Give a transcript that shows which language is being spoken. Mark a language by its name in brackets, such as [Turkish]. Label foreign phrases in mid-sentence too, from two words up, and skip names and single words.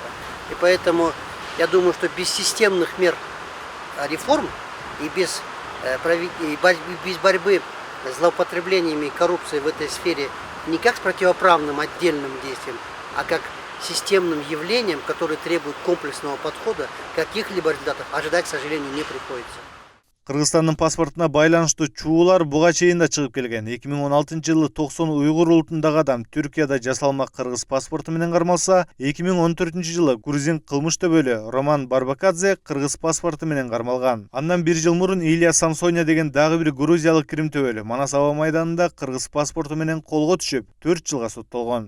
[Russian] И поэтому я думаю, что без системных мер реформ и без борьбы с злоупотреблениями и коррупцией в этой сфере не как с противоправным отдельным действием, а как системным явлением, которое требует комплексного подхода, каких-либо результатов ожидать, к сожалению, не приходится. [Kyrgyz] Кыргызстандын паспортуна байланыштуу чуулар буга чейин да чыгып келген. 2016 жылы 90 уйгур улутундагы адам Түркияда жасалма кыргыз паспорту менен кармалса, 2014 жылы грузин кылмыш төбөлү Роман Барбакадзе кыргыз паспорту менен кармалган. Андан 1 жыл мурун Илья Самсоня деген дагы бир грузиялык Крим төбөлү Манас аба майданында кыргыз паспорту менен колго түшүп, 4 жылга соттолгон.